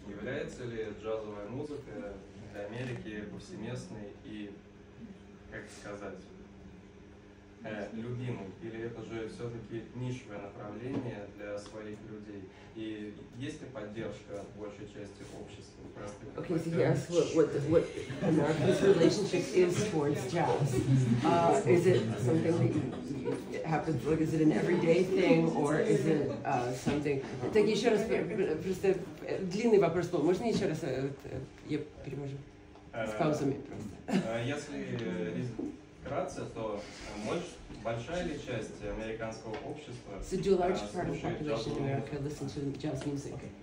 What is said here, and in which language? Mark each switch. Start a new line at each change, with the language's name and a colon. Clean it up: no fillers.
Russian: является ли джазовая музыка для Америки повсеместной и, как сказать, любимой? Или это же все-таки нишевое направление для своих людей? И есть ли поддержка большей части общества?
English: Okay, so he asked what America's relationship is towards jazz. Is it something that happens, like, is it an everyday thing, or is it something...
Russian: Так, еще раз, просто длинный вопрос был. Можно еще раз, я переможу? С паузами просто. Если вкратце, то большая ли часть американского общества
English: So do a large part of the population in America listen to jazz music?